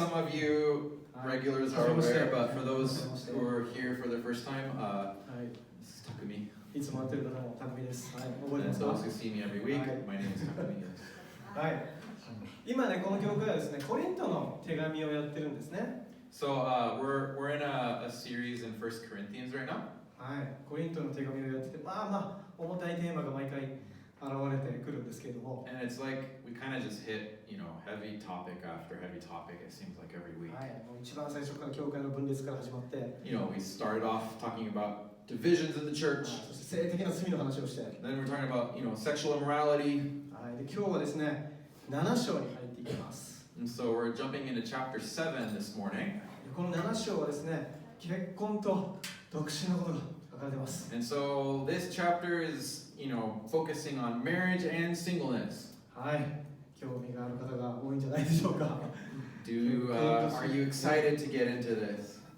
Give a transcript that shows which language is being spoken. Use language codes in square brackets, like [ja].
[en] Some of you regulars are aware, but for those who are here for the first time, this is Takumi. [ja] いつも会ってる方もTakumiです。はい、覚えてますか？ [en] those who see me every week, my name is Takumi. [ja] はい、今ね、この教会はですね、コリントの手紙をやってるんですね。 [en] So we're in a series in 1 Corinthians right now. [ja] はい、コリントの手紙をやってて、重たいテーマが毎回現れてくるんですけれども。 [en] And it's like we kind of just hit, heavy topic after heavy topic. It seems like every week. [ja] はい、もう一番最初から教会の分裂から始まって。 [en] We started off talking about divisions in the church. [ja] そして性的な罪の話をして。 [en] Then we're talking about, sexual immorality. [ja] はい、で今日はですね、7章に入っていきます。 [en] And so we're jumping into chapter 7 this morning. [ja] この7章はですね、結婚と独身のことが書かれています。 [en] And so this chapter is, focusing on marriage and singleness. [ja] はい、興味がある方が多いんじゃないでしょうか。 [en] Are you excited to get into this?